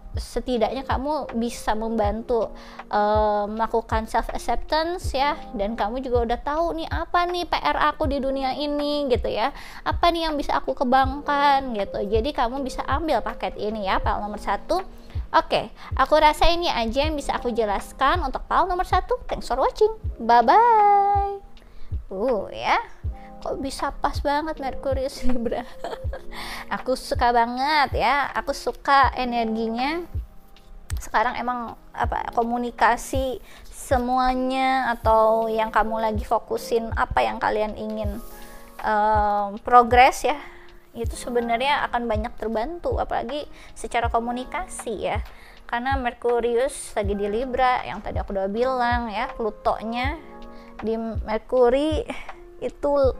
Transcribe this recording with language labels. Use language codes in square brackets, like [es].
[id] Setidaknya kamu bisa membantu melakukan self acceptance ya, dan kamu juga udah tahu nih apa nih PR aku di dunia ini gitu ya, apa nih yang bisa aku kembangkan gitu. Jadi kamu bisa ambil paket ini ya, PAL nomor 1. Oke, aku rasa ini aja yang bisa aku jelaskan untuk PAL nomor 1. [en] Thanks for watching, bye bye. [id] Ya, kok bisa pas banget Merkurius Libra. Aku suka banget ya, aku suka energinya. Sekarang emang komunikasi semuanya, atau yang kamu lagi fokusin, apa yang kalian ingin progres ya, itu sebenarnya akan banyak terbantu, apalagi secara komunikasi ya, karena Merkurius lagi di Libra, yang tadi aku udah bilang ya, Plutonya di Merkuri itu